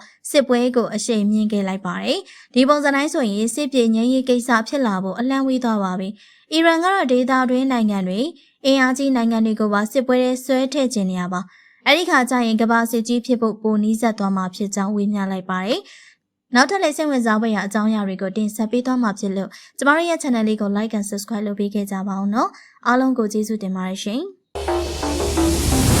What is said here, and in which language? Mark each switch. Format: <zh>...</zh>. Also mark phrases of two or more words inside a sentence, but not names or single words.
<my>စစ်ပွဲကိုအရှိန်မြင့်ခဲ့လိုက်ပါတယ်ဒီပုံစံတိုင်းဆိုရင်စစ်ပြေငြိမ်းရေးကိစ္စဖြစ်လာဖို့အလန့်ဝေးသွားပါပြီအီရန်ကတော့ဒေသတွင်းနိုင်ငံတွေအင်အားကြီးနိုင်ငံတွေကိုပါစစ်ပွဲထဲဆွဲထည့်ခြင်းနေရပါအဲ့ဒီခါကျရင်ကမ္ဘာစစ်ကြီးဖြစ်ဖို့ပိုနီးစပ်သွားမှာဖြစ်ကြောင်းဝေမျှလိုက်ပါတယ်နောက်ထပ်လည်းစိတ်ဝင်စားဖွယ်ရာအကြောင်းအရာတွေကိုတင်ဆက်ပေးသွားမှာဖြစ်လို့ကျမတို့ရဲ့ channel လေးကို</my> <en>like and subscribe</en> <my>လုပ်ပေးခဲ့ကြပါဦးနော်အားလုံးကိုကျေးဇူးတင်ပါတယ်ရှင်</my>